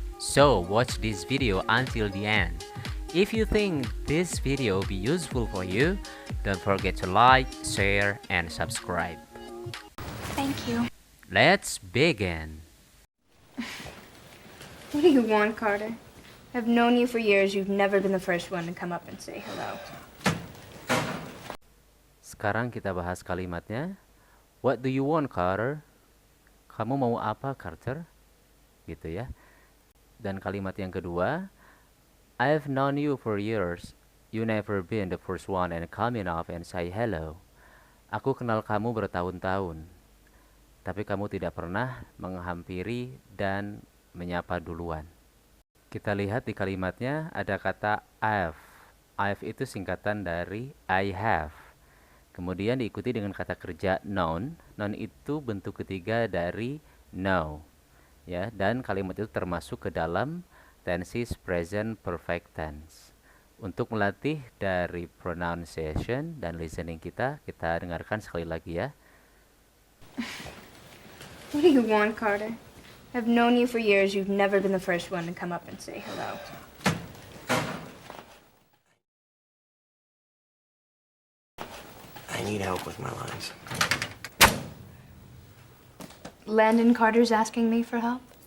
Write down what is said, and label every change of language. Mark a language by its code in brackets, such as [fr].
[en] So watch this video until the end. If you think this video be useful for you, don't forget to like, share, and subscribe. Thank you. Let's begin. What do you want, Carter? I've known you for years. You've never been the first one to come up and say hello. [id] Sekarang kita bahas kalimatnya. [en] What do you want, Carter? [id] Kamu mau apa, Carter? Gitu ya. Dan kalimat yang kedua, [en] I've known you for years. You never been the first one and coming up and say hello. [id] Aku kenal kamu bertahun-tahun, tapi kamu tidak pernah menghampiri dan menyapa duluan. Kita lihat di kalimatnya ada kata I've. I've itu singkatan dari I have. Kemudian diikuti dengan kata kerja known. Known itu bentuk ketiga dari know. Ya, dan kalimat itu termasuk ke dalam tenses present perfect tense. Untuk melatih dari pronunciation dan listening kita dengarkan sekali lagi ya. [en] What do you want, Carter? I've known you for years. You've never been the first one to come up and say hello. I need help with my lines. Landon Carter's asking me for help?